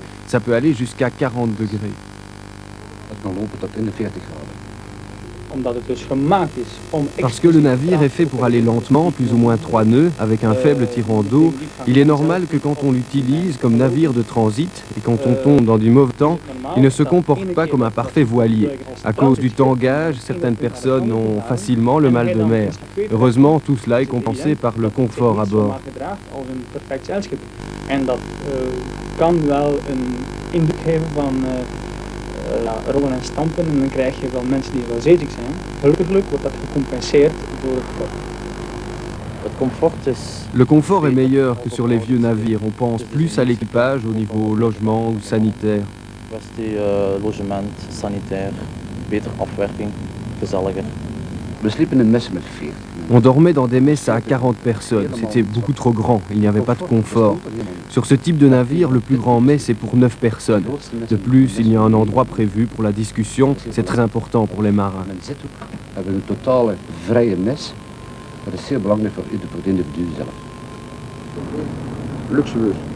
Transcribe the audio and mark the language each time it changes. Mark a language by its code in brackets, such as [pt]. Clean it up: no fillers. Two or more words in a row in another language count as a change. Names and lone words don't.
[fr] Ça peut aller jusqu'à 40 degrés. Parce que le navire est fait pour aller lentement, plus ou moins 3 nœuds, avec un faible tirant d'eau, il est normal que quand on l'utilise comme navire de transit, et quand on tombe dans du mauvais temps, il ne se comporte pas comme un parfait voilier. À cause du tangage, certaines personnes ont facilement le mal de mer. Heureusement, tout cela est compensé par le confort à bord. [nl] Rollen en stampen en dan krijg je wel mensen die wel zeeziek zijn. Gelukkig wordt dat gecompenseerd door het comfort. [fr] Le confort est meilleur que sur les vieux navires. On pense plus à l'équipage au niveau logement ou sanitaire. [nl] Kwestie [fr] logement, sanitaire, [nl] beter afwerking, gezelliger. [fr] On dormait dans des messes à 40 personnes. C'était beaucoup trop grand. Il n'y avait pas de confort. Sur ce type de navire, le plus grand mess est pour 9 personnes. De plus, il y a un endroit prévu pour la discussion. C'est très important pour les marins. [nl] Luxueus.